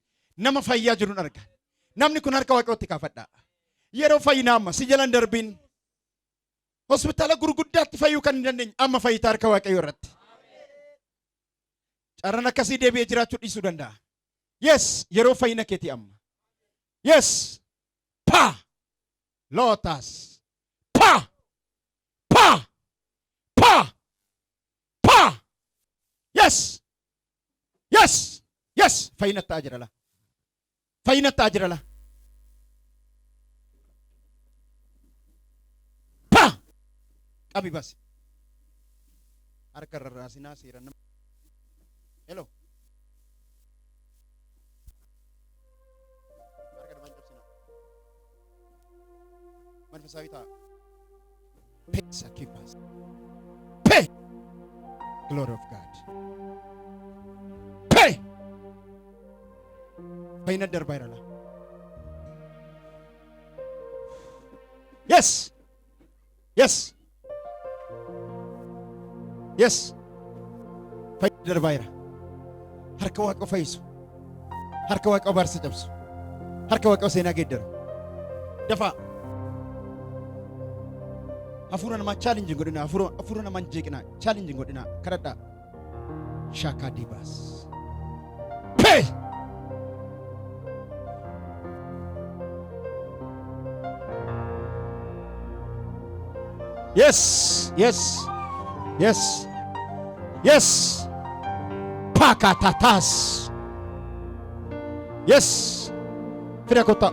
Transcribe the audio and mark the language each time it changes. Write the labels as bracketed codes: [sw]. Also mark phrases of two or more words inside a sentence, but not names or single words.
[om] Nama fayyaa jiruun arga. Namni kun harka Waaqayyootti kaafadha. Yeroo fayyinaa amma si jalan darbiin. Hospitaala gurguddaatti fayyuu kan hin dandeenye amma fayyitaa harka Waaqayyoo irratti. Carraan akkasii deebi'ee jiraachuu dhiisuu danda'a. Yes, yeroo fayyina keetii amma. Yes. Pa. Lotas. Pa. Yes. Fayyina ta'aa jira la. Pa. Qabi bas. Harka rarraasinaa seera nama. Hello. Manifestawi ta'a. [en] Sacrifice. Pay. Glory of God. Pay. [om] Fayyina darbaa jira la. Yes. Fayyina darbaa jira. Harka Waaqayyoo fayyisu. Harka Waaqayyoo barsa cabsu. Harka Waaqayyoo seenaa geeddaru. Dafaa. Hafuura namaa challenge godhina. Hafuura namaa jeeqina. Challenge godhina. Kadhadhaa. Shaka dibas. [en] Pay. Yes. Pakatatas. Yes. [om] Fidaa kottaa.